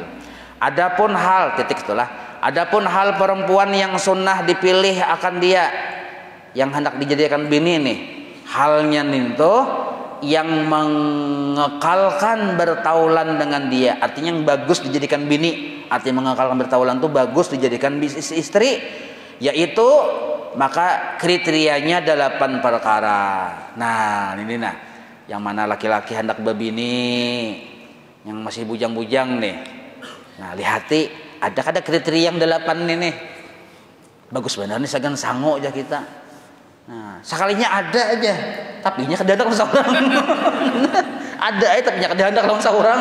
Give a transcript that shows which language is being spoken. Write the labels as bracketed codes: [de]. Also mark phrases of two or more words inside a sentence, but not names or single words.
[bjn] Adapun hal adapun hal perempuan yang sunnah dipilih akan dia yang hendak dijadikan bini nih, halnya itu yang mengekalkan bertaulan dengan dia, artinya yang bagus dijadikan bini, artinya mengekalkan bertaulan itu bagus dijadikan istri, yaitu maka kriterianya 8 perkara. Nah ini yang mana laki-laki hendak berbini, yang masih bujang-bujang nih. Nah lihati ada kriteria yang 8 nih. Bagus benar nih sagan sango aja kita. Nah sekalinya ada aja, tapi nya kedadak lawan saurang. Ada aja tapi nya kedadak lawan saurang.